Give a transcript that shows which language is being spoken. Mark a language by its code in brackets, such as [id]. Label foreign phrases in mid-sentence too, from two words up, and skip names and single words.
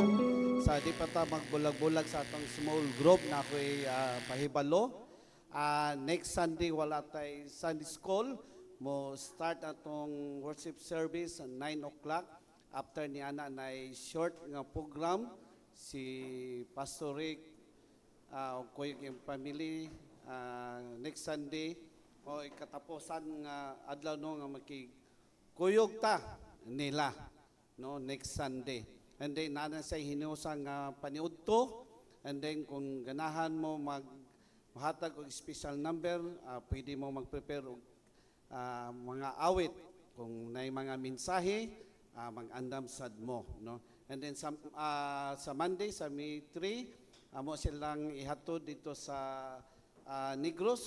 [ceb] Sa di pa ta magbulag-bulag sa atong [en] small group [ceb] na ako'y pahibalo. [en] Next Sunday, [tl] wala tayo [en] Sunday School. [ceb] Mo start atong [en] worship service at 9 o'clock. [ceb] After ni Ana na short nga program, si Pastor Rick, kuyog yung family, [en] next Sunday, [ceb] o katapusan nga adlaw no nga makikuyog ta nila. No, [en] next Sunday. And then [ceb] nana sa hinusa nga paniudto, [en] and then [ceb] kung ganahan mo maghatag og [en] special number, [ceb] pwede mo mag-prepare og mga awit kung nay mga mensahe, mag-andam sad mo, no. [en] And then [ceb] sa Monday sa May 3, amo silang ihatod dito sa Negros.